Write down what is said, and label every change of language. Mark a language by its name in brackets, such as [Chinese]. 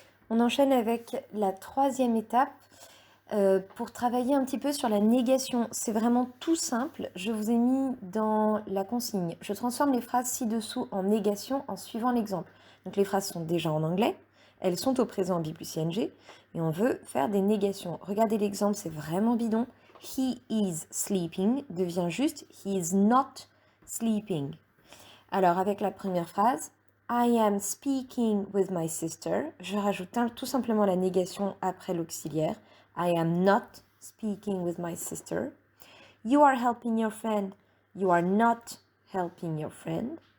[French] On enchaîne avec la troisième étape pour travailler un petit peu sur la négation. C'est vraiment tout simple. Je vous ai mis dans la consigne. Je transforme les phrases ci-dessous en négation en suivant l'exemple. Donc les phrases sont déjà en anglais. Elles sont au présent be plus ing. Et on veut faire des négations. Regardez l'exemple, c'est vraiment bidon. [English] He is sleeping [French] devient juste [English] he is not sleeping. [French] Alors, avec la première phrase, [English] I am speaking with my sister, [French] je rajoute tout simplement la négation après l'auxiliaire. [English] I am not speaking with my sister. You are helping your friend. You are not helping your friend.